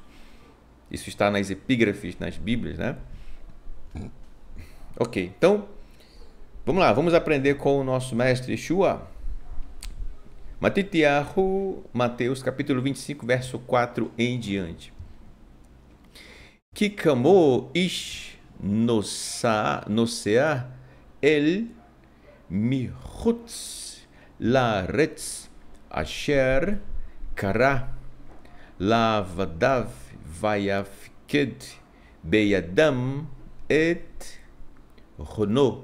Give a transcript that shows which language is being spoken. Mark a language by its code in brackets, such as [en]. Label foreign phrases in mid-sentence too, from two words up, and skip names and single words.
[pt] Isso está nas epígrafes, nas Bíblias, né? Ok, então, vamos lá, vamos aprender com o nosso mestre Yeshua. Matitiahu, Mateus, capítulo 25, verso 4 em diante. [he] כי כמו איש נוסע אל מחוץ לארץ אשר קרא לעבדיו ויפקד בידם את הונו.